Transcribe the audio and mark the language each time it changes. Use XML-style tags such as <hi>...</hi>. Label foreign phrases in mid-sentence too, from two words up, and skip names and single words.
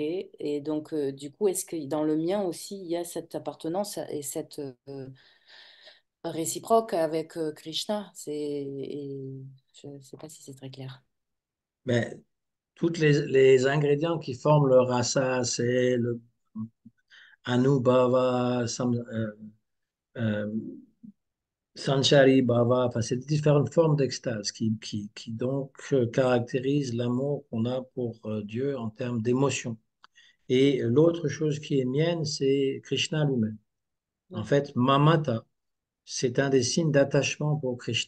<fr>Et donc, du coup, est-ce que dans le mien aussi, il y a cette appartenance et cette réciproque avec Krishna? Je ne sais pas si c'est très clair. Mais tous les ingrédients qui forment le rasa, c'est le anubhava, euh,</fr> <sa>सञ्चारि भाव,</sa> <fr>enfin, c'est différentes formes d'extase qui donc caractérisent l'amour qu'on a pour Dieu en termes d'émotion. Et l'autre chose qui est mienne, c'est Krishna lui-même. En D'accord. fait, mamata, c'est un des signes d'attachement pour Krishna.</fr>